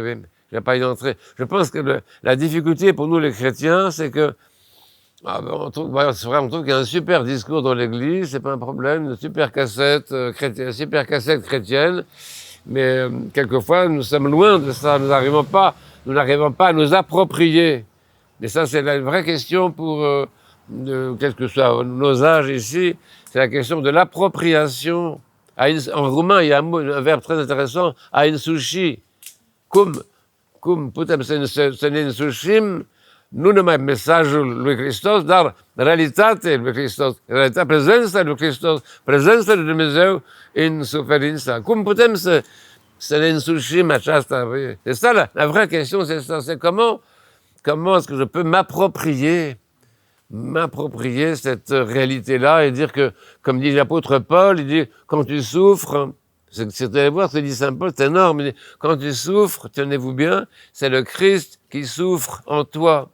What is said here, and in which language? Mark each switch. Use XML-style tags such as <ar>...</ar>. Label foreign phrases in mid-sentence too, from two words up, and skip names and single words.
<fr>Je pense que la difficulté pour nous les chrétiens, c'est que on trouve qu'il y a un super discours dans l'Église, c'est pas un problème, une super cassette chrétienne, mais quelquefois nous sommes loin de ça, nous n'arrivons pas à nous approprier. Mais ça, c'est la vraie question pour quels que soient nos âges ici, c'est la question de l'appropriation. En roumain, il y a un verbe très intéressant, ainsouchi.</fr> <ro>cum putem să ne însușim nu numai mesajul lui Hristos, dar realitatea lui Hristos, prezența lui Hristos, prezența lui Dumnezeu în suferința. Cum putem să ne însușim aceasta?</ro> <fr>C'est ça la vraie question, c'est ça. C'est comment est-ce que je peux m'approprier cette réalité-là et dire que, comme dit l'apôtre Paul, il dit, quand tu souffres, c'est allez voir ce que dit Saint Paul, c'est énorme, il dit, quand tu souffres, tenez-vous bien, c'est le Christ qui souffre en toi.</fr>